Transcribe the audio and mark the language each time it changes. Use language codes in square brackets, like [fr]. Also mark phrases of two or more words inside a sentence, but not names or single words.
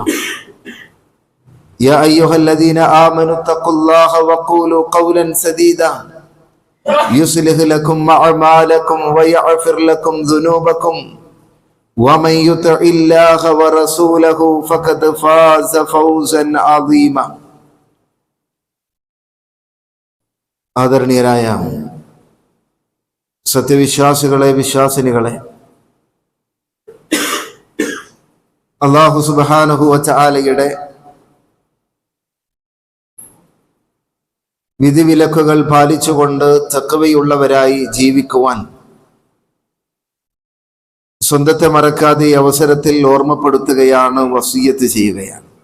[ar] يا أيها الذين آمنوا اتقوا الله وقولوا قولا سديدا يصلح لكم أعمالكم ويغفر لكم ذنوبكم ومن يطع الله ورسوله فقد فاز فوزا عظيما. [ml] ആദരണീയരായ സത്യവിശ്വാസികളെ, വിശ്വാസിനികളെ, അല്ലാഹു സുബ്ഹാനഹു വ തആലയുടെ വിധിവിലക്കുകൾ പാലിച്ചുകൊണ്ട് തഖ്വയുള്ളവരായി ജീവിക്കുവാൻ സ്വന്തത്തെ മറക്കാതെ ഈ അവസരത്തിൽ ഓർമ്മപ്പെടുത്തുകയാണ്, വസിയ്യത്ത് ചെയ്യുകയാണ്.